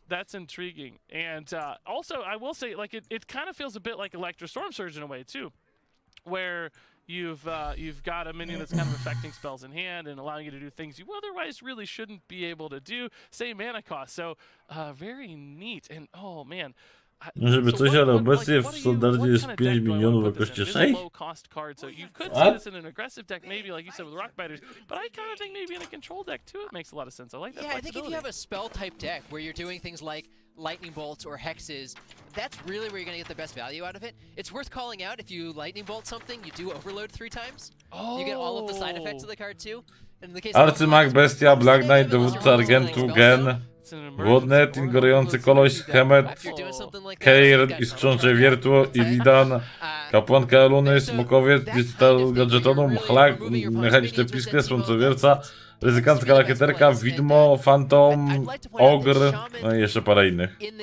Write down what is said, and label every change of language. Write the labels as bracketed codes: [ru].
[en] That's intriguing. And also, I will say, like, it kind of feels a bit like Electro Storm Surge in a way, too, where you've got a minion that's kind of affecting spells in hand and allowing you to do things you otherwise really shouldn't be able to do. Same mana cost. So, very neat. And, oh, man. [pl] Żeby coś, ale obecnie w standardzie jest 5 minionów o koszcie 6. [en] So you could see this in an aggressive deck, maybe like you said with Rock Biters, but I kind of think maybe in a control deck too it makes a lot of sense. I like that. Yeah, I think if you have a spell type deck where you're doing things like lightning bolts or hexes, that's really where you're going to get the best value out of it. It's worth calling out if you lightning bolt something, you do overload 3 times. You get all of the side effects of the card too. [pl] Arcymag, Bestia, Black Knight, dowódca Argentu, Gen. [en] It's an [pl] Wodny Etin, Gorejący Koloś, Hemet, Keir, Iskrzącze Wiertło, Illidan, Kapłanka Luny, Smokowiec, Digital Gadżetonom, Mchlak, Mechaniczne Piskle, Słońcowierca, Ryzykancka Lakieterka, Widmo, Phantom, Ogr, no i jeszcze parę innych.